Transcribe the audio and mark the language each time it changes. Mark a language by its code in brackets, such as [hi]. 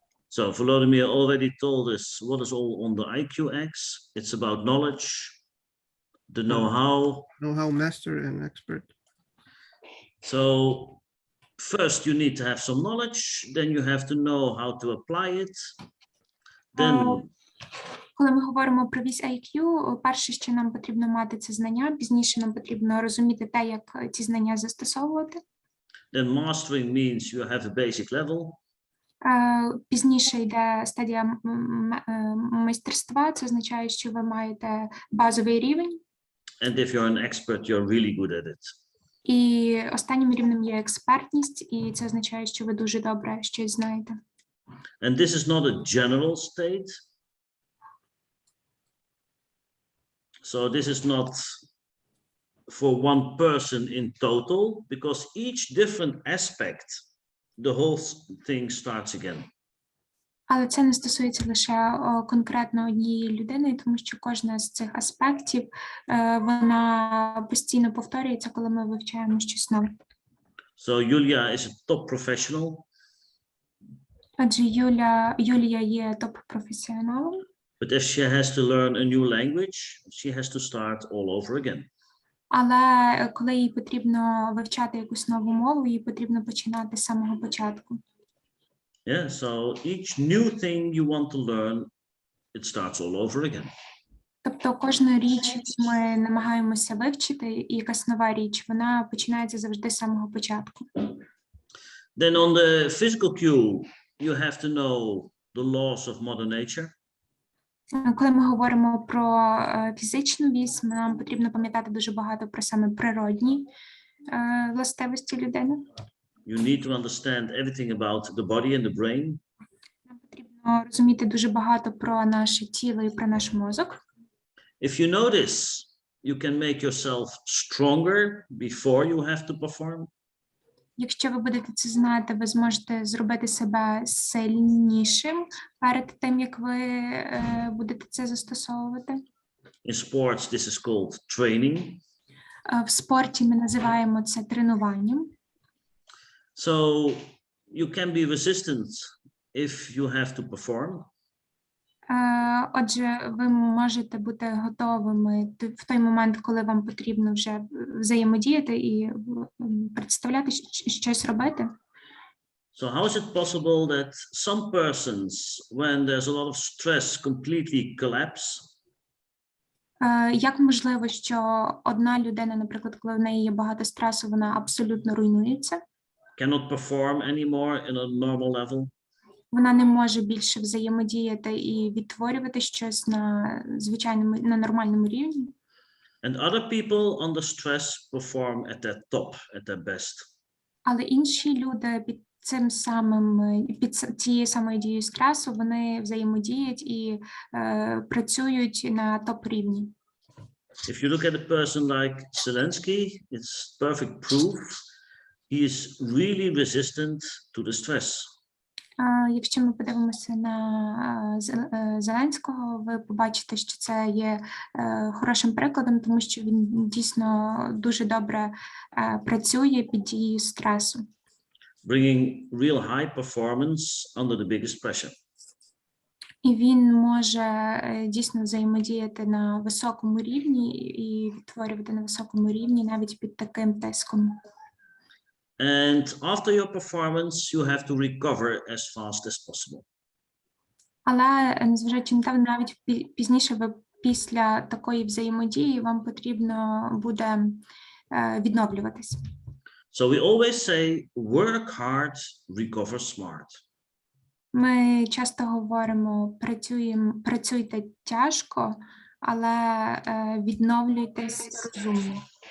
[en] So Volodymyr already told us what is all on the IQ X. It's about knowledge, the know-how. Know-how, master and expert. So first you need to have some knowledge, then you have to know how to apply it. Then [uk] коли ми говоримо про вісь IQ, перше, що нам потрібно мати, це знання, пізніше нам потрібно розуміти те, як ці знання застосовувати. [en] Then mastering means you have a basic level. [uk] Пізніше йде стадія майстерства, це означає, що ви маєте базовий рівень. [en] And if you're an expert, you're really good at it. [uk] І останнім рівнем є експертність, і це означає, що ви дуже добре щось знаєте. [en] And this is not a general state. So this is not for one person in total, because each different aspect, the whole thing starts again. [uk] Але це не стосується лише конкретно однієї людини, тому що кожна з цих аспектів, вона постійно повторюється, коли ми вивчаємо щось нове. [en] So Julia is a top professional. [uk] Адже Юлія є топ-професіоналом. [en] But if she has to learn a new language, she has to start all over again. [uk] Але коли їй потрібно вивчати якусь нову мову, їй потрібно починати з самого початку. [en] Yeah, so each new thing you want to learn, it starts all over again. [uk] Тобто кожну річ, яку ми намагаємося вивчити, і якась нова річ, вона починається завжди з самого початку. [en] Then on the physical cue, you have to know the laws of Mother Nature. [uk] Коли ми говоримо про фізичну вісь, нам потрібно пам'ятати дуже багато про саме природні властивості людини. [en] You need to understand everything about the body and the brain. [uk] Нам потрібно розуміти дуже багато про наше тіло і про наш мозок. [en] If you know this, you can make yourself stronger before you have to perform. [uk] Якщо ви будете це знати, ви зможете зробити себе сильнішим перед тим, як ви будете це застосовувати. [en] In sports, this is called training. [uk] В спорті ми називаємо це тренуванням. [en] So you can be resistant if you have to perform. [uk] Отже, ви можете бути готовими в той момент, коли вам потрібно вже взаємодіяти і представляти щось робити. [en] So how is it possible that some persons, when there's a lot of stress, completely collapse? [uk] Як можливо, що одна людина, наприклад, коли в неї є багато стресу, вона абсолютно руйнується? [en] Cannot perform anymore in a normal level? [uk] Вона не може більше взаємодіяти і відтворювати щось на звичайному, на нормальному рівні. [en] And other people under stress perform at their top, at their best. [uk] Але інші люди під цим самим, під цією самою дією стресу, вони взаємодіють і працюють на топ-рівні. [en] If you look at a person like Zelensky, it's perfect proof he is really resistant to the stress. [uk] Якщо ми подивимося на Зеленського, ви побачите, що це є хорошим прикладом, тому що він дійсно дуже добре працює під дією стресу. [en] Bringing real high performance under the biggest pressure. [uk] І він може дійсно взаємодіяти на високому рівні і відтворювати на високому рівні навіть під таким тиском. [en] And after your performance, you have to recover as fast as possible. [uk] Але незважаючи на те, навіть пізніше ви після такої взаємодії вам потрібно буде відновлюватись. [en] So we always say, work hard, recover smart. [uk] Ми часто говоримо, працюйте тяжко, але відновлюйтесь розумно.